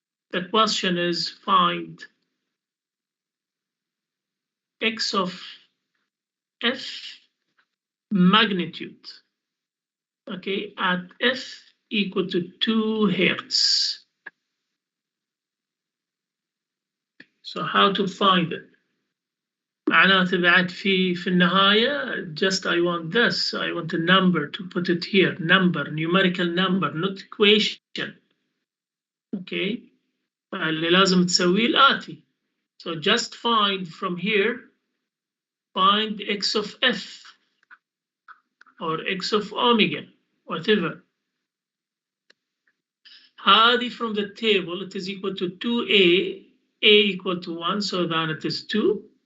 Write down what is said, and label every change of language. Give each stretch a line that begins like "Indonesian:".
English: The question is find x of f magnitude, okay, at f equal to 2 hertz. So how to find it?
Arabic: معناته بعد في النهاية
English: just I want this, I want a number to put it here, number, numerical number, not equation.
Arabic: Okay, اللي لازم تسويه الآتي.
English: So just find from here, find x of f or x of omega, whatever. هذه from the table, it is equal to 2a, a equal to 1, so then it is 2.